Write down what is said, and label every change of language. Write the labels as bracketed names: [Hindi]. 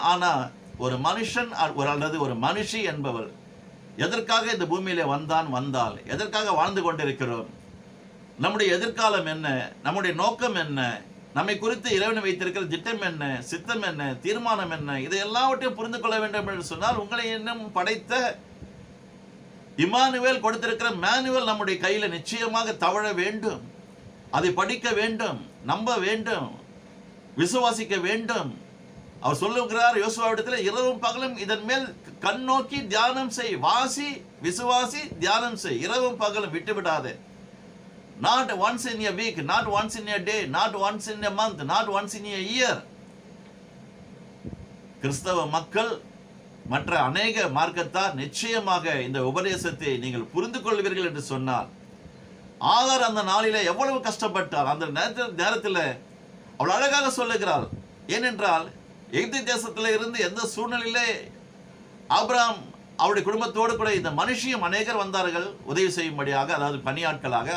[Tamil] ஆனா ஒரு மனுஷன் அல்லது ஒரு மனுஷி என்பவள் எதற்காக இந்த பூமியில வந்தால் எதற்காக வாழ்ந்து கொண்டிருக்கிறோம், நம்முடைய எதிர்காலம் என்ன, நம்முடைய நோக்கம் என்ன, நம்மை குறித்து இறைவன் வைத்திருக்கிற திட்டம் என்ன, சித்தம் என்ன, தீர்மானம் என்ன, இதை எல்லாவற்றையும் புரிந்து கொள்ள வேண்டும் என்று சொன்னால், உங்களை இன்னும் படைத்த இம்மானுவேல் கொடுத்திருக்கிற மேனுவல் நம்முடைய கையில நிச்சயமாக தவழ வேண்டும். அதை படிக்க வேண்டும், நம்ப வேண்டும், விசுவாசிக்க வேண்டும். அவர் சொல்லுகிறார் யோசுவாவிடத்தில், இரவும் பகலும் இதன் மேல் கண் நோக்கி தியானம் செய், வாசி, விசுவாசி, தியானம் செய், இரவும் பகலும் விட்டுவிடாதே. [English] Not once in a week, not once in a day, not once in a month, not once in a year. [Tamil] கிறிஸ்தவ மக்கள் மற்ற அநேக மார்க்கத்தார் நிச்சயமாக இந்த உபதேசத்தை நீங்கள் புரிந்து கொள்வீர்கள் என்று சொன்னார். ஆகார் அந்த நாளிலே எவ்வளவு கஷ்டப்பட்டார். அந்த நேரத்தில் அவள் அழகாக சொல்லுகிறாள். ஏனென்றால் எகிப்து தேசத்தில் இருந்து எந்த சூழ்நிலையிலே ஆபிரகாம் அவருடைய குடும்பத்தோடு கூட இந்த மனுஷியும் அநேகர் வந்தார்கள் உதவி செய்யும்படியாக, அதாவது பணியாட்களாக.